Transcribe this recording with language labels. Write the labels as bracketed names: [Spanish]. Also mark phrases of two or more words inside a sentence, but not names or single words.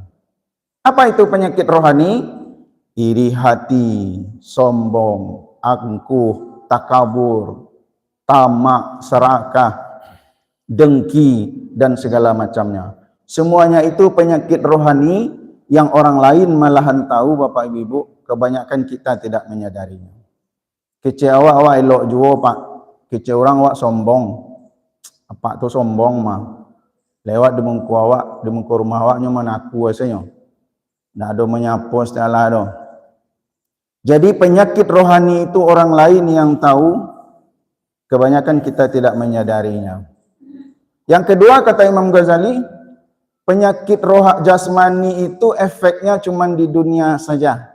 [Indonesian] Apa itu penyakit rohani? Iri hati, sombong, angkuh, takabur, tamak, serakah, dengki, dan segala macamnya. Semuanya itu penyakit rohani yang orang lain malahan tahu, Bapak Ibu, kebanyakan kita tidak menyadarinya. [Minangkabau] Kecil awak elok jua, Pak. Kecil orang awak sombong. Apa tu sombong mah? Lewat di muka awak, di muka rumah awaknya mana aku asalnya. Ndak ada menyapa setelah doh. [Indonesian] Jadi penyakit rohani itu orang lain yang tahu, kebanyakan kita tidak menyadarinya. Yang kedua kata Imam Ghazali, penyakit roh jasmani itu efeknya cuma di dunia saja.